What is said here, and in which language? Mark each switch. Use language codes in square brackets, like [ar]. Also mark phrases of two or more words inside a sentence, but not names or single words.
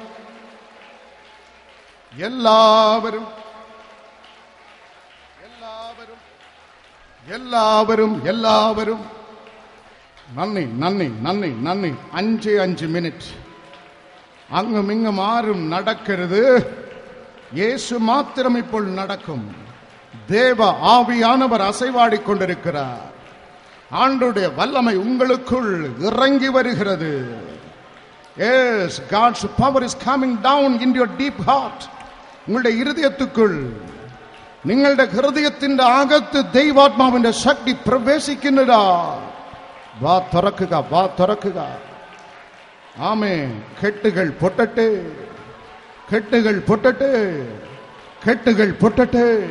[ml] എല്ലാവരും എല്ലാവരും എല്ലാവരും എല്ലാവരും നന്ദി നന്ദി നന്ദി നന്ദി. 5 മിനിറ്റ് അങ്ങും ഇങ്ങും ആരും നടക്കരുത്. യേശു മാത്രം ഇപ്പോൾ நடக்கும். [ta] தேவ ஆவியானவர் அசைவாடிக்கொண்டிருக்கிறார். ஆண்டவருடைய வல்லமை உங்களுக்குள் இறங்கி வருகிறது. [en] Yes, God's power is coming down into your deep heart. [ml] നിങ്ങളുടെ ഹൃദയത്തിക്കുൾ, നിങ്ങളുടെ ഹൃദയത്തിന്റെ അകത്ത് ദൈവാത്മാവിന്റെ ശക്തി പ്രവേശിക്കുന്നതാ. വാ തുറക്കുക, വാ തുറക്കുക. ആമേൻ. കെട്ടുകൾ പൊട്ടട്ടെ, കെട്ടുകൾ പൊട്ടട്ടെ, കെട്ടുകൾ പൊട്ടട്ടെ.